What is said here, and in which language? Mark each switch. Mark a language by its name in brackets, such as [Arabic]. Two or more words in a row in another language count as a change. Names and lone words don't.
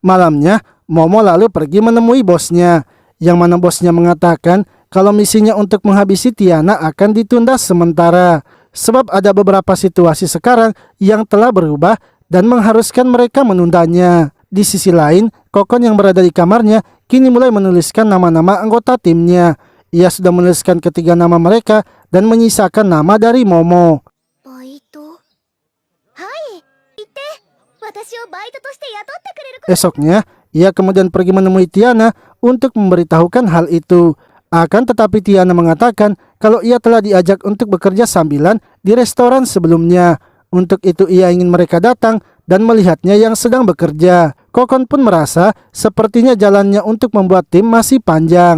[Indonesian] Malamnya, Momo lalu pergi menemui bosnya, yang mana bosnya mengatakan kalau misinya untuk menghabisi Tiana akan ditunda sementara, sebab ada beberapa situasi sekarang yang telah berubah dan mengharuskan mereka menundanya. Di sisi lain, Kokon yang berada di kamarnya kini mulai menuliskan nama-nama anggota timnya. Ia sudah menuliskan ketiga nama mereka dan menyisakan nama dari Momo. [Japanese] バイト。はい、言って。私をバイトとして雇ってくれること。 [Indonesian] Esoknya, ia kemudian pergi menemui Tiana untuk memberitahukan hal itu. Akan tetapi Tiana mengatakan kalau ia telah diajak untuk bekerja sambilan di restoran sebelumnya. Untuk itu ia ingin mereka datang dan melihatnya yang sedang bekerja. Kokon pun merasa sepertinya jalannya untuk membuat tim masih panjang.